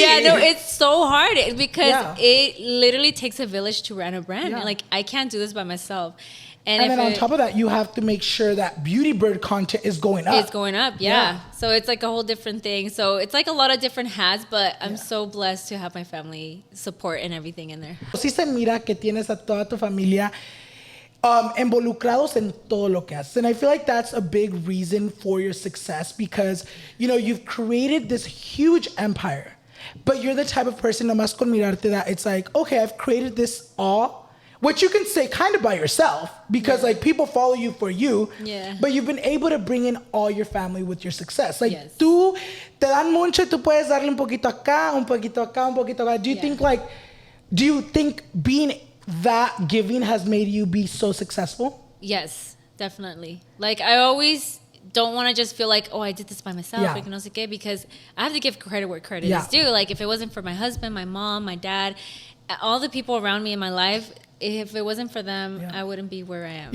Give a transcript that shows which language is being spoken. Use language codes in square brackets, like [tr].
[en] Yeah, no, it's so hard because it literally takes a village to run a brand. Yeah. Like, I can't do this by myself. And then on top of that, you have to make sure that BeautyyBird content is going up. It's going up, yeah. So it's like a whole different thing. So it's like a lot of different hats, but I'm so blessed to have my family support and everything in there. [es] Sí se mira que tienes a toda tu familia involucrados en todo lo que haces. [en] And I feel like that's a big reason for your success because, you know, you've created this huge empire, but you're the type of person, [es] nomás con mirarte, [en] that it's like, okay, I've created this all. Which you can say kind of by yourself because like people follow you for you, but you've been able to bring in all your family with your success. Like [es] tú te dan mucho, tú puedes darle un poquito acá, un poquito acá, un poquito acá. [en] Do you think being that giving has made you be so successful? Yes, definitely. Like I always don't want to just feel like, oh, I did this by myself, like [es] no sé qué, [en] because I have to give credit where credit is due. Like if it wasn't for my husband, my mom, my dad, all the people around me in my life, if it wasn't for them, I wouldn't be where I am.